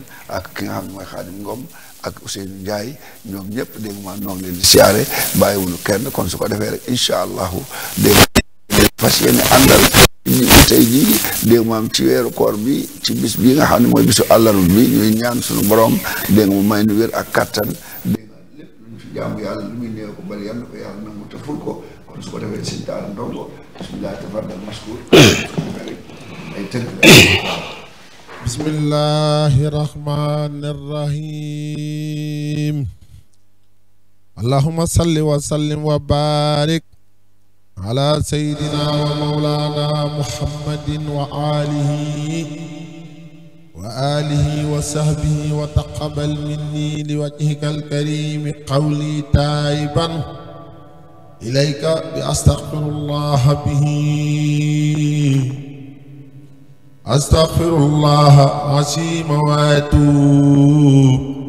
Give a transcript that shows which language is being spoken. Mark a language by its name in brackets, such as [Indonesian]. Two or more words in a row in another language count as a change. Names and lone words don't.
[Wolof] ak ki nga xam ne mooy Xaadim Ngom ak Ousseynou Ndiaye ñoom ñëpp dégg nga ñoo ngi leen di siyaare bàyyiwuñu kenn kon su ko defee rek [Arabic] إن شاء الله [Wolof] dégg nga fas yéene àndal tey jii dégg nga ci weeru koor bi ci bis bii nga xam ne mooy bisu àllarba bi ñuy ñaan suñu borom dégg nga mu may nu wér ak kattan dégg nga lépp lu ñu fi jaamu yàlla lu muy néew ko bari yàlla na ko yàlla nangu te ful ko kon su ko defee Sëñ Taala Ndongo [Arabic] بسم الله تفضل مشكور [Wolof] ay tënk [Arabic] بسم الله الرحمن الرحيم اللهم صل وسلم وبارك على سيدنا ومولانا محمد وآله وصحبه وتقبل مني لوجهك الكريم قولي تائبا إليك بأستغفر الله به أستغفر الله عظيم وأتوب